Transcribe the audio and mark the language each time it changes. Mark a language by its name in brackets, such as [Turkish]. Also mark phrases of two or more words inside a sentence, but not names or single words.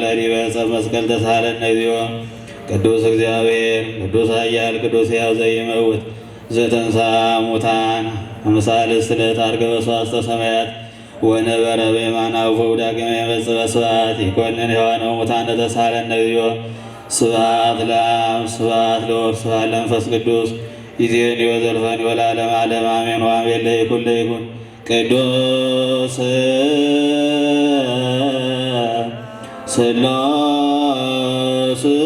[Geez] ዲበ ዕፀ መስቀል ተሳለነ እግዚኦ። ቅዱስ እግዚአብሔር ቅዱስ ኃያል ቅዱስ ሕያው ዘይመውት ዘተንሥአ እሙታን አምሳልስት ዕለት ዐርገ በሰዋስወ ሰማያት ወነበረ በየማናሁ ዳግመ ይመጽእ በስብሐት ይኰንን ሕያዋነ ወሙታነ ተሳሃለነ እግዚኦ። ስብሐት ለአብ ስብሐት ለወልድ ስብሐት ለመንፈስ ቅዱስ ይእዜኒ ወዘልፈኒ ወለዓለመ ዓለም አሜን። ወአሜን ለይኩን ለይኩን ቅዱስ ሥላሴ